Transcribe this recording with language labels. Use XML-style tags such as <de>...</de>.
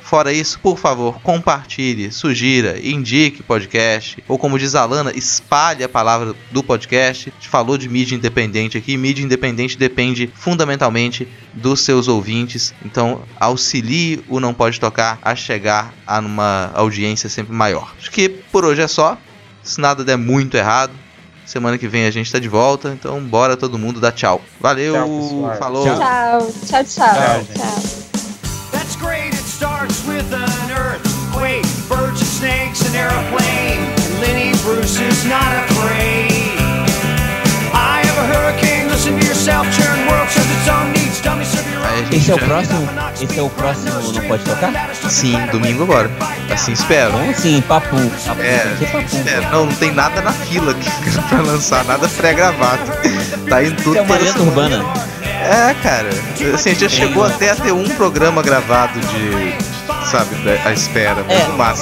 <pt>Fora isso, por favor, compartilhe, sugira, indique podcast, ou como diz a Lana, espalhe a palavra do podcast. A gente falou de mídia independente aqui, mídia independente depende fundamentalmente dos seus ouvintes, então auxilie o Não Pode Tocar a chegar a uma audiência sempre maior. Acho que por hoje é só, se nada der muito errado, semana que vem a gente tá de volta, então bora todo mundo dar tchau. Valeu, tchau, falou. Tchau, tchau, tchau. Tchau, tchau.</pt> <en>That's great, it starts with an earthquake, birds and snakes and aeroplane. Lenny Bruce is not afraid. I have a hurricane, listen to yourself, churn world, serve its own needs, dummy serve your own.</en> <pt>Esse é o próximo Não Pode Tocar? Sim, domingo agora. Assim espero. Então, sim, papo. Papo, é, papo. É, não tem nada na fila aqui pra lançar, nada pré-gravado. Tá indo tudo pra lenda urbana. É, cara. Assim, a gente já chegou até a ter um programa gravado de, sabe, a espera, mas no máximo.</pt>